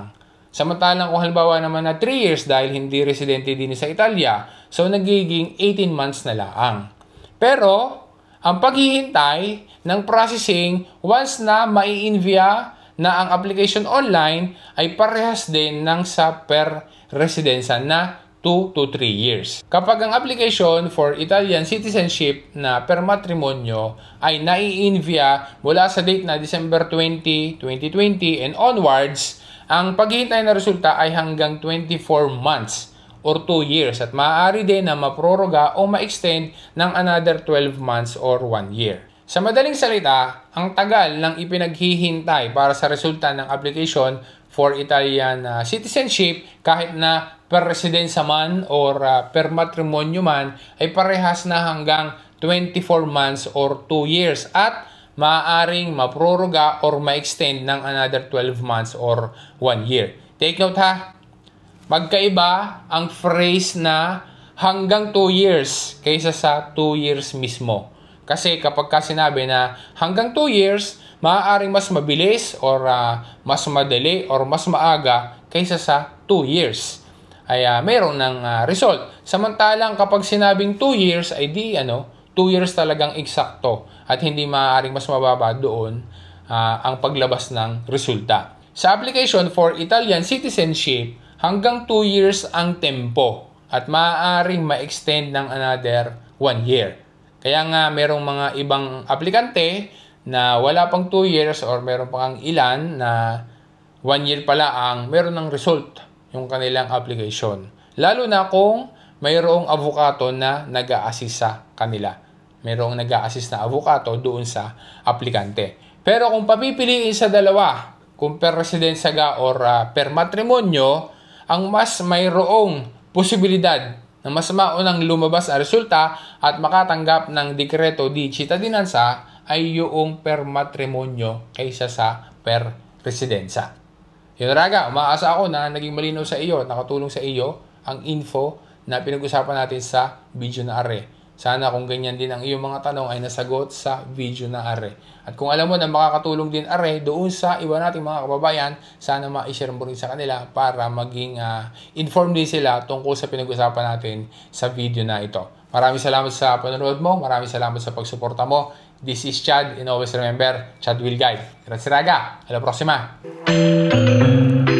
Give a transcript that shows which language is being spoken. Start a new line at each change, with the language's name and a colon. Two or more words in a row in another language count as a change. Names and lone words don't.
Filipino: Samantalang kung halimbawa naman na 3 years dahil hindi residente din sa Italia, so nagiging 18 months na laang. Pero, ang paghihintay ng processing, once na mai-envia na ang application online, ay parehas din ng sa
Italian: per residenza
Filipino: na 2 to 3 years. Kapag ang
English: application for Italian citizenship
Filipino: na
Italian: per matrimonyo
Filipino: ay nai-envia mula sa date na December 20, 2020
English: and onwards,
Filipino: ang paghihintay na resulta ay hanggang
English: 24 months or 2 years
Filipino: at maaari din na maproroga o ma-extend ng
English: another 12 months or 1 year.
Filipino: Sa madaling salita, ang tagal ng ipinaghihintay para sa resulta ng
English: application for Italian citizenship
Filipino: kahit na
Italian: per residenza
Filipino: man or
Italian: per matrimonyo
Filipino: man ay parehas na hanggang
English: 24 months or 2 years
Filipino: at maaaring maproroga or ma-extend ng
English: another 12 months or 1 year. Take note
Filipino: ha, magkaiba ang phrase na hanggang 2 years kaysa sa 2 years mismo. Kasi kapag ka sinabi na hanggang 2 years, maaaring mas mabilis or mas madali or mas maaga kaysa sa 2 years. Ay mayroon ng result. Samantalang kapag sinabing 2 years ay 2 years talagang eksakto at hindi maaaring mas mababa doon ang paglabas ng resulta. Sa
English: application for Italian citizenship,
Filipino: hanggang 2 years ang tempo at maaaring ma-extend ng
English: another 1 year.
Filipino: Kaya nga merong mga ibang aplikante na wala pang 2 years or meron pang ilan na 1 year pala ang meron ng result yung kanilang application. Lalo na kung mayroong avokato na nag-a-assist sa kanila. Mayroong nag-a-assist na avokato doon sa aplikante. Pero kung papipiliin sa dalawa, kung
Italian: per residenza
Filipino: ka or
Italian: per matrimonyo,
Filipino: ang mas mayroong posibilidad na mas maunang lumabas ang resulta at makatanggap ng
Italian: dekreto di cittadinanza
Filipino: ay yung
Italian: per matrimonyo
Filipino: kaysa sa
Italian: per residenza.
Filipino: Yun raga, umaasa ako na naging malinaw sa iyo at nakatulong sa iyo ang info na pinag-usapan natin sa video na are. Sana kung ganyan din ang iyong mga tanong ay nasagot sa video na are. At kung alam mo na makakatulong din are doon sa iba nating mga kababayan, sana ma-share mo rin sa kanila para maging informed din sila tungkol sa pinag-usapan natin sa video na ito. Maraming salamat sa panonood mo, maraming salamat sa pagsuporta mo.
English: This is Chad and always remember, Chad will guide.
Italian: Grazie raga, alla prossima!